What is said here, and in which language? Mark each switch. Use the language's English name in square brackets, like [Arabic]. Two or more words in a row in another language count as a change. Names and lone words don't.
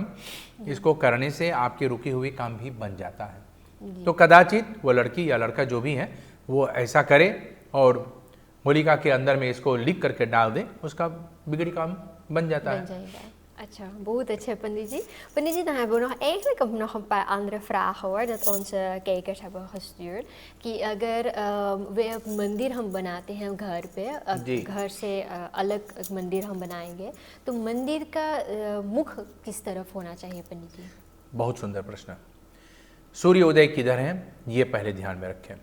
[Hindi] इसको करने से आपकी रुकी हुई काम भी बन जाता है। तो कदाचित वो लड़की या लड़का जो भी है वो ऐसा करे और होलिका के अंदर में इसको लिख करके डाल दे, उसका बिगड़ी काम बन जाता है। अच्छा, बहुत अच्छा पंडित जी. पंडित जी, [Dutch] dan hebben we eigenlijk nog een paar andere vragen hoor, dat onze kijkers hebben gestuurd. [Hindi] कि अगर वे मंदिर हम बनाते हैं घर पे, घर से अलग मंदिर हम बनाएंगे, तो मंदिर का मुख किस तरफ होना चाहिए पंडित जी? बहुत सुंदर प्रश्न। सूर्य उदय किधर है ये पहले ध्यान में रखें।